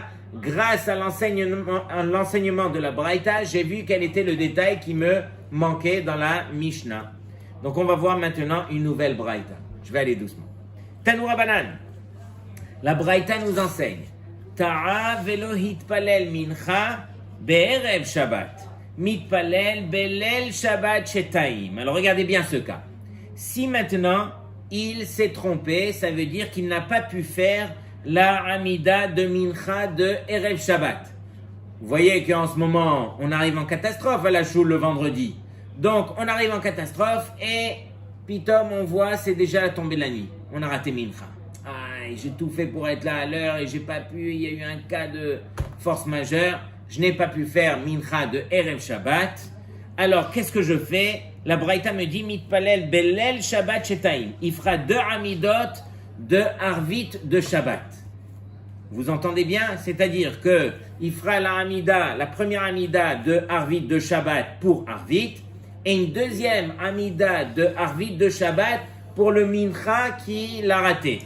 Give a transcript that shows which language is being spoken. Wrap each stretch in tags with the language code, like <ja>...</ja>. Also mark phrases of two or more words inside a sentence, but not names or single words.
<fr>Grâce à l'enseignement de la Braïta, j'ai vu quel était le détail qui me manquait dans la Mishnah. Donc on va voir maintenant une nouvelle Braïta. Je vais aller doucement.</fr> <he>תנו רבנן.</he> <fr>La Braïta nous enseigne.</fr> <he>טעה ולא התפלל מנחה בערב שבת. מתפלל בליל שבת שתים.</he> <fr>Alors regardez bien ce cas. Si maintenant il s'est trompé, ça veut dire qu'il n'a pas pu faire la Amida de mincha de</fr> <he>ערב שבת.</he> <fr>Vous voyez qu'en ce moment, on arrive en catastrophe à la choule le vendredi. Donc on arrive en catastrophe et pitom on voit c'est déjà la tombée de la nuit. On a raté mincha. J'ai tout fait pour être là à l'heure et j'ai pas pu, il y a eu un cas de force majeure, je n'ai pas pu faire mincha de</fr> <he>ערב שבת.</he> <fr>Alors qu'est-ce que je fais? La Braïta me dit</fr> <he>מתפלל בליל שבת שתים.</he> <fr>Il fera 2 amidot de Arvit de Shabbat. Vous entendez bien? C'est-à-dire que il fera la première amida de Arvit de Shabbat pour Arvit et une deuxième amida de Arvit de Shabbat pour le mincha qui l'a raté.</fr>